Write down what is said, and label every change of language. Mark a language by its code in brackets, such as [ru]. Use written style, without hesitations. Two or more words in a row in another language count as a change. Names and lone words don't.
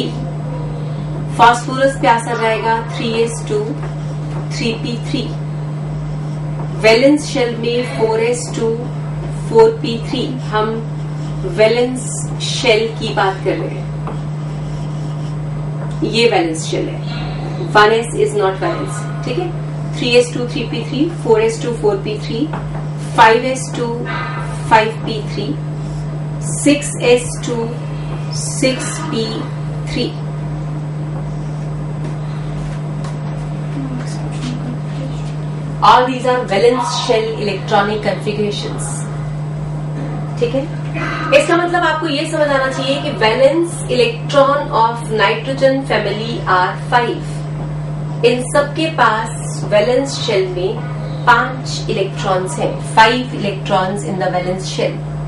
[hi] फास्फोरस पे आ जाएगा 3s2, 3p3। [en] valence shell [hi] में 4s2, 4p3। हम [en] valence shell [hi] की बात कर रहे हैं, ये [en] valence shell [hi] है, [en] 1s is not valence, [hi] ठीक है। 3s2, 3p3, 4s2, 4p3, 5s2, 5p3, 6s2, 6p3। [en] All these are valence shell electronic configurations, [hi] ठीक है। इसका मतलब आपको ये समझ आना चाहिए कि [en] valence electron of nitrogen family are 5. [hi] इन सबके पास [en] valence shell [hi] में 5 इलेक्ट्रॉन्स हैं, [en] 5 electrons in the valence shell.